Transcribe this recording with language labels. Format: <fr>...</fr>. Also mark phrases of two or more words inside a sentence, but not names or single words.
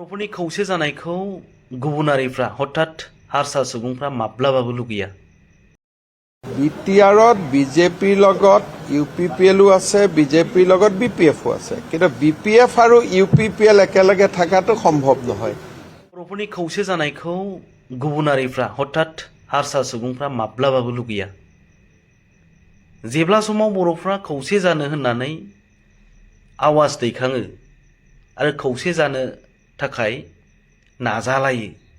<brx>बर'फोरनि खौसे जानायखौ गुबुनारिफ्रा हठात हारसा सुबुंफ्रा माब्लाबाबो लुगैया।</brx> <as>বিটিআৰত বিজেপিৰ লগত ইউপিপিএলো আছে, বিজেপিৰ লগত বিপিএফও আছে, কিন্তু বিপিএফ আৰু ইউপিপিএল একেলগে থকাটো সম্ভৱ নহয়।</as> <brx>बर'फोरनि खौसे जानायखौ गुबुनारिफ्रा हठात हारसा सुबुंफ्रा माब्लाबाबो लुगैया। जेब्ला समाव बर'फ्रा खौसे जानो होननानै आवाज दैखाङो आरो खौसे जानो थाखाय नाजालायो,</brx>